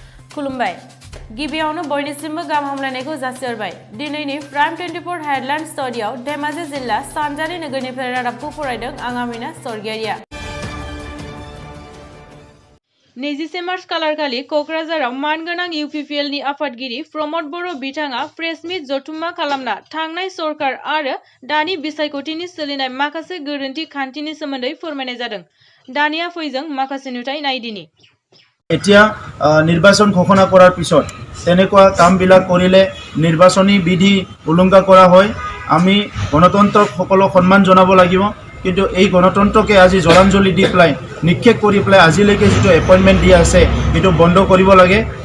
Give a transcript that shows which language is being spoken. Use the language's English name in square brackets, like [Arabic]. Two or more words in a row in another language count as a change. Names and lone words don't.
[Bodo] खुलुमबाय गिबियावनो बयनिसिमबो गाहाम हामलायनायखौ जासिहरबाय दिनैनि प्राइम 24 हेडलाइन स्टुडियाव धेमाजि जिल्ला सानजारि नोगोरनिफ्राय रादाबखौ फरायदों आं आमिना सरगियारिया 21 मार्च खालारखालि कक्राझाराव मानगोनां इउपिपिएलनि आफादगिरि प्रमद बर' बिथाङा प्रेस मिट जथुम्मा खालामना थांनाय सरकार आरो दानि बिसायख'थिनि सोलिनाय माखासे गोरोन्थि खान्थिनि सोमोन्दै फोरमायनाय जादों। दानिया फैजों माखासे नुथाय नायदिनि। [Assamese] এতিয়া নিৰ্বাচন ঘোষণা কৰাৰ পিছত তেনেকুৱা কামবিলাক কৰিলে নিৰ্বাচনী বিধি উলংঘা কৰা হয়। আমি গণতন্ত্ৰক সকলো সন্মান জনাব লাগিব, কিন্তু এই গণতন্ত্ৰকে আজি জলাঞ্জলি দি পেলাই নিক্ষেপ কৰি পেলাই আজিলৈকে যিটো এপইণ্টমেণ্ট দিয়া আছে সেইটো বন্ধ কৰিব লাগে।